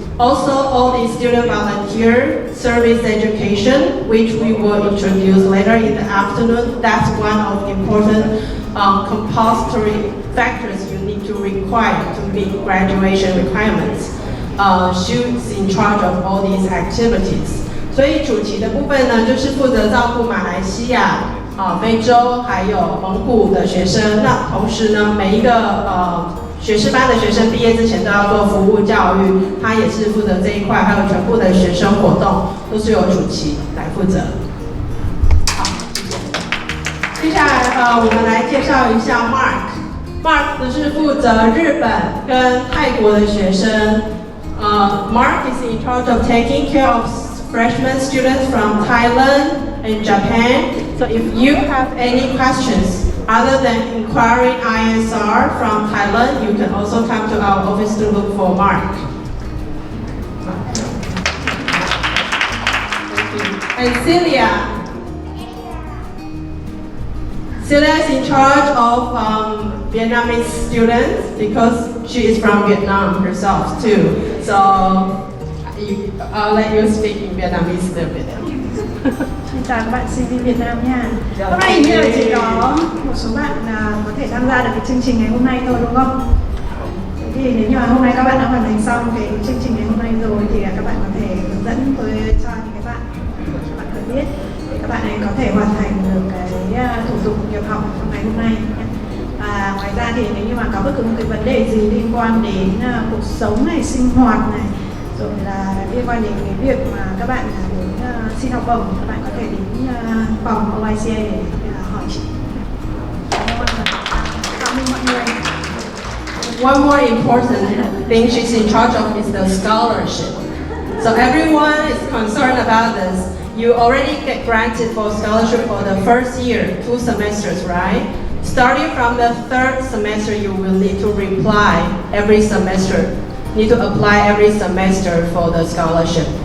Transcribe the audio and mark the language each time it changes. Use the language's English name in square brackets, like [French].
[English] Also, all the student volunteer service education, which we will introduce later in the afternoon. That's one of the important compulsory factors you need to require to meet graduation requirements. She's in charge of all these activities. [Chinese] 所以主题的部分呢，就是负责照顾马来西亚、非洲还有蒙古的学生。那同时呢，每一个学士班的学生毕业之前都要做服务教育，他也是负责这一块，还有全部的学生活动都是由主席来负责。好，接下来我们来介绍一下 Mark 是负责日本跟泰国的学生。 [English] Mark is in charge of taking care of freshman students from Thailand and Japan. So if you have any questions other than inquiring ISR from Thailand, you can also come to our office to look for Mark. And Celia is in charge of Vietnamese students because she is from Vietnam herself too. So I'll let you speak in Vietnamese a little bit. [Vietnamese] Xin chào các bạn sinh viên Việt Nam nha. Hôm nay như là chỉ có một số bạn có thể tham gia được cái chương trình ngày hôm nay thôi đúng không? Thì nếu như mà hôm nay các bạn đã hoàn thành xong cái chương trình ngày hôm nay rồi thì các bạn có thể hướng dẫn cho những cái bạn khởi biết để các bạn ấy có thể hoàn thành được cái thủ tục nhập học trong ngày hôm nay. Và ngoài ra thì nếu như mà có bất cứ một cái vấn đề gì liên quan đến cuộc sống này, sinh hoạt này, rồi là liên quan đến cái việc mà các bạn muốn xin học bổng, các bạn có thể đến phòng OICA để hỏi chị. Cảm ơn mọi người. [English] One more important thing she's in charge of is the scholarship. So everyone is concerned about this. You already get granted for scholarship for the first year, 2 semesters, right? Starting from the 3rd semester, you will need to apply every semester for the scholarship.